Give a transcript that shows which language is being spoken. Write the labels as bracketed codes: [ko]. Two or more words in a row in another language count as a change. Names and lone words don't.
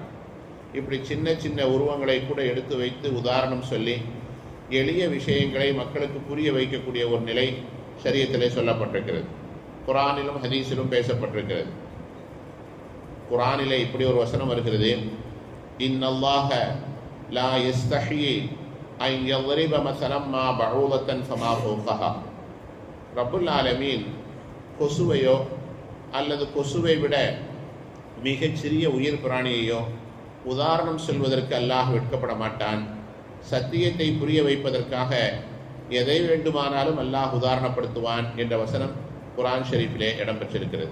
[ta] இப்படி சின்ன சின்ன உருவங்களை கூட எடுத்து வைத்து உதாரணம் சொல்லி எளிய விஷயங்களை மக்களுக்கு புரிய வைக்கக்கூடிய ஒரு நிலை ஷரியத்திலே சொல்லப்பட்டிருக்கிறது. குர்ஆனிலும் ஹதீஸிலும் பேசப்பட்டிருக்கிறது. குர்ஆனிலே இப்படி ஒரு வசனம் வருகிறது, [ar] إن الله لا يستحيي أن யضرب مثلا ما بعوضة فما فوقها. رب العالمين [ta] கொசுவையோ அல்லது கொசுவை விட மிகச்சிறிய உயிர் பிராணியையோ உதாரணம் சொல்வதற்கு அல்லாஹ் வெட்கப்பட மாட்டான். சத்தியத்தை புரிய வைப்பதற்காக எதை வேண்டுமானாலும் அல்லாஹ் உதாரணப்படுத்துவான் என்ற வசனம் குர்ஆன் ஷரீஃபிலே இடம்பெற்றிருக்கிறது.